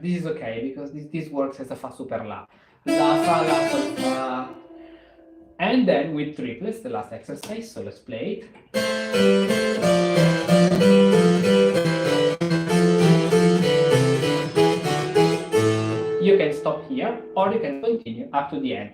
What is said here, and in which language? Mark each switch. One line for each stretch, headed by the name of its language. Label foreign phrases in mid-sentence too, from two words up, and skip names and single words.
English: This is okay because this works as a fa super la. La, fa, la, sol, fa. And then with triplets, the last exercise, so let's play it. You can stop here or you can continue up to the end.